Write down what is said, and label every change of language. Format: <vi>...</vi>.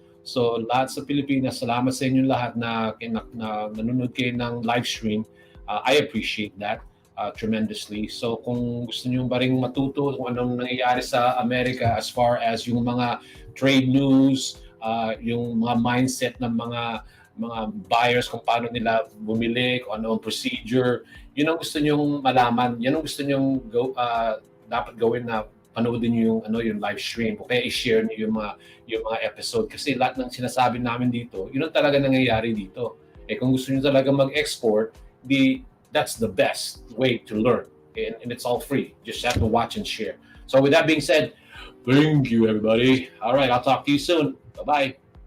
<tl>So lahat sa Pilipinas, salamat sa inyo lahat na nanonood kayo ng live stream.</tl> <en>I appreciate that tremendously.</en> <tl>So kung gusto niyo ba ring matuto kung anong nangyayari sa Amerika as far as yung mga trade news, yung mga mindset ng mga buyers, kung paano nila bumili, kung ano ang procedure, yun ang gusto nyong malaman, yan ang gusto nyong dapat gawin, na panoodin niyo yung live stream, o kaya i-share niyo yung mga episode, kasi lahat ng sinasabi namin dito, yun ang talaga nangyayari dito. Kung gusto niyo talaga mag-export,</tl> <en>that's the best way to learn, and it's all free. Just have to watch and share. So with that being said, thank you everybody. All right, I'll talk to you soon. Bye-bye.</en>